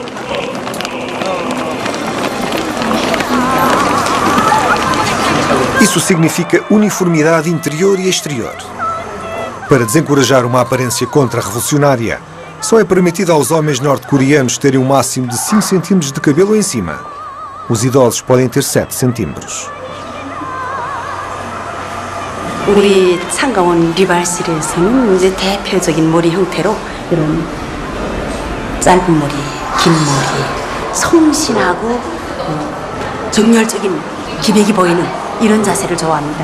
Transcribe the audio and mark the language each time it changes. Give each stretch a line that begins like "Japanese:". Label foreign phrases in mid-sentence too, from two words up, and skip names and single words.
Portuguese: Isso significa uniformidade interior e exterior. Para desencorajar uma aparência contra-revolucionária, só é permitido aos homens norte-coreanos terem um máximo de 5 centímetros de cabelo em cima. Os idosos podem ter 7 centímetros.
Korean: 우리 창가원 리발실에서는 이제 대표적인 머리 형태로 이런 짧은 머리, 긴 머리, 성신하고 정열적인 기백이 보이는 이런 자세를 좋아합니다.